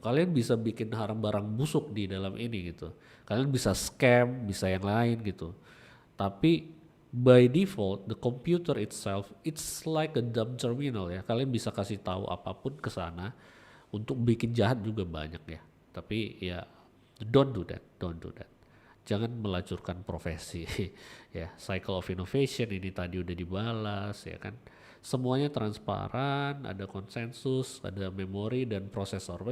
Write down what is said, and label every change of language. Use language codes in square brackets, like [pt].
[id] Kalian bisa bikin barang busuk di dalam ini gitu, kalian bisa scam, bisa yang lain gitu. [en] Tapi by default the computer itself it's like a dumb terminal ya. [id] Kalian bisa kasih tahu apapun ke sana, untuk bikin jahat juga banyak ya. Tapi ya [en] don't do that. [id] Jangan melacurkan profesi ya. [en] Cycle of innovation [id] ini tadi udah dibalas ya kan. Semuanya transparan, ada konsensus, ada memori dan prosesor.